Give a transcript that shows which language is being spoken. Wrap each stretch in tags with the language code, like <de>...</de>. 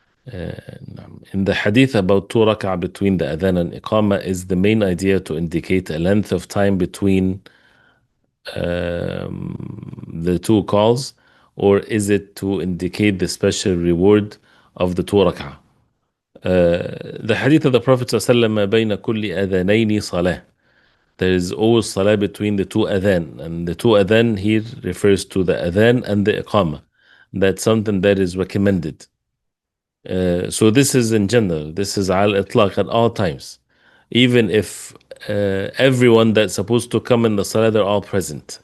<en>In the hadith about 2 rak'ah between the adhan and iqama, is the main idea to indicate a length of time between the two calls, or is it to indicate the special reward of the 2 rak'ah? The hadith of the Prophet ﷺ</en> <ar>ما بين كل أذانين صلاة.</ar> <en>There is always salah between the two adhan, and the two adhan here refers to the adhan and the iqama. That's something that is recommended. So this is in general, this is al itlaq at all times. Even if everyone that's supposed to come in the salah, they're all present.</en>